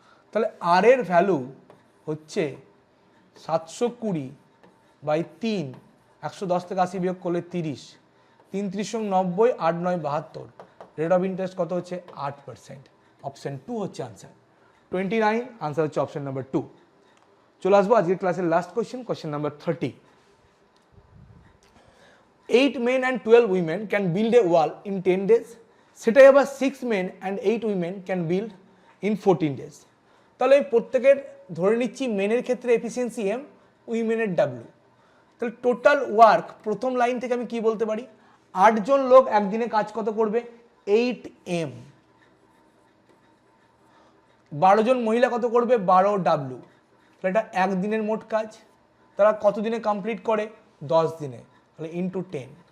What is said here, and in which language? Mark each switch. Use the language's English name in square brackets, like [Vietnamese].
[Bangla] তাহলে আর এর ভ্যালু হচ্ছে 720 বাই 3, 110 থেকে 80 বিয়োগ করলে 30, 3 30 90, 8 9 72, রেট অফ ইন্টারেস্ট কত হচ্ছে 8%। অপশন 2 হচ্ছে আনসার। 29 আনসার হচ্ছে অপশন নাম্বার 2। চলে আসবো আজকের ক্লাসের last question, question number 30। [English] 8 men and 12 women can build a wall in 10 days. [Bangla] সেটাই আবার [English] 6 men and 8 women can build in 14 days. [Bangla] তাহলে প্রত্যেকের ধরে নিচ্ছি মেনের ক্ষেত্রে এফিসিয়েন্সি এম, উইমেনের ডাব্লিউ। তাহলে টোটাল ওয়ার্ক প্রথম লাইন থেকে আমি কি বলতে পারি, 8 জন লোক একদিনে কাজ কত করবে, 8M। 12 জন মহিলা কত করবে, 12W। তাহলে এটা একদিনের মোট কাজ, তারা কত দিনে কমপ্লিট করে, 10 দিনে, তাহলে ইন্টু 10।